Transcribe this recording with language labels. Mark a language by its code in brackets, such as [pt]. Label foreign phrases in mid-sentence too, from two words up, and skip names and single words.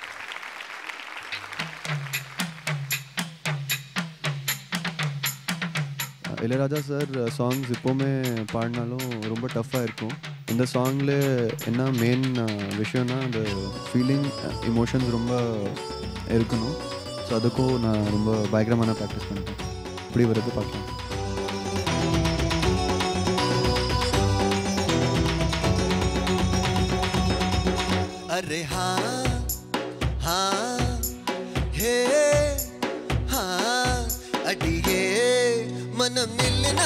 [ta] இளையராஜா [en] sir songs [ta] எப்போவுமே பாடினாலும் ரொம்ப டஃப்பாக இருக்கும். இந்த சாங்கில் என்ன மெயின் விஷயம்னா அந்த [en] feeling emotions [ta] ரொம்ப இருக்கணும். ஸோ அதுக்கும் நான் ரொம்ப பயங்கரமான ப்ராக்டிஸ் பண்ணிட்டேன். இப்படி வர்றது பார்க்கலாம். [hi] अरे हाँ हाँ हे हाँ अडिये मन मिलना